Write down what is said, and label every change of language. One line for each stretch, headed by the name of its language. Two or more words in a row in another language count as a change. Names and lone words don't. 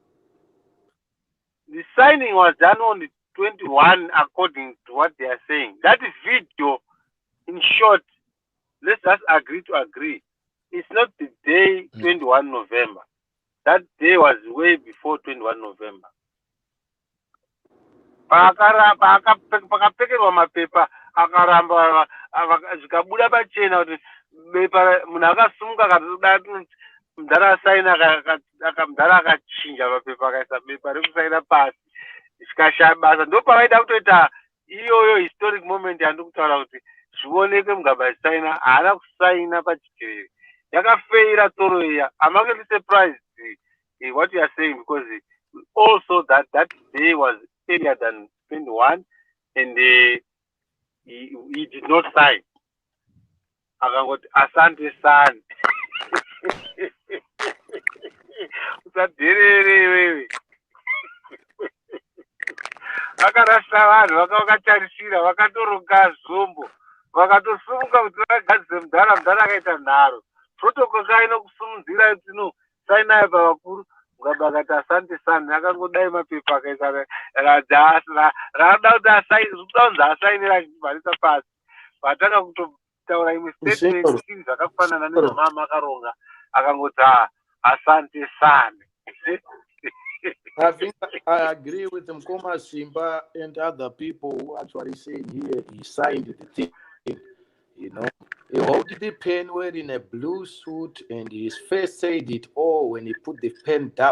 English: The signing was done on the 21 according to what they are saying. That video, in short, let's just agree to agree. It's not the day 21 November. That day was way before 21 November.
Shona: Pakapekerwa mapepa akaramba zvikabuda pachena kuti bepa munhu akasumuka akatoda mudhara asaina mudhara akachinja mapepa akaisa bepa rekusaina pasi zvikashaya basa ndopavaida kutoita iyoyo
English: historic moment
Shona: yandiri kutaura kuti zvionekwe Mugabe achisaina haana kusaina pachikerere yakafeira tsoro iya.
English: I'm actually surprised what you are saying because also that day was earlier than 21 and he did not sign.
Swahili: Akangoti asante sana.
Shona: Usadherere wewe. Vakarasha vanhu vakatarisira vakatoroka zombo vakatosumuka kuti vagadzise mudhara akaita nharo protocol kaino kusumudzira kuti no sainai pavakuru Mugabe akati
Swahili: asante sana
Shona: akangodai mapepa akaisa raada kuti asainira asainira achibharisa pasi vatanga kutotaura imwe statement iri zvakafanana nezvamama akaronga akangoti
Swahili: asante sana.
English: I think I agree with Mkoma Simba and other people who actually said here he signed the thing. You know, he held the pen wearing a blue suit and his face said it all when he put the pen down.